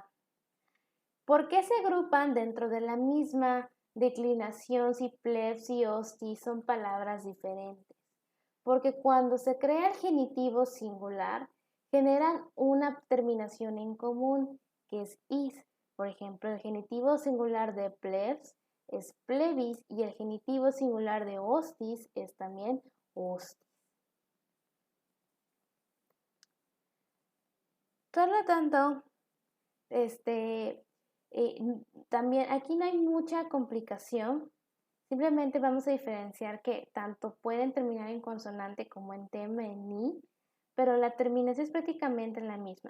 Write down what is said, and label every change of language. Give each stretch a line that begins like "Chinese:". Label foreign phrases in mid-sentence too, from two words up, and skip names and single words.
Spanish: ¿Por qué se agrupan dentro de la misma declinación si plebs y hostis son palabras diferentes? Porque cuando se crea el genitivo singular, generan una terminación en común, que es is. Por ejemplo, el genitivo singular de plebs es plebis y el genitivo singular de hostis es también hostis. Por lo tanto, también aquí no hay mucha complicación. Simplemente vamos a diferenciar que tanto pueden terminar en consonante como en tema en i, pero la terminación es prácticamente la misma.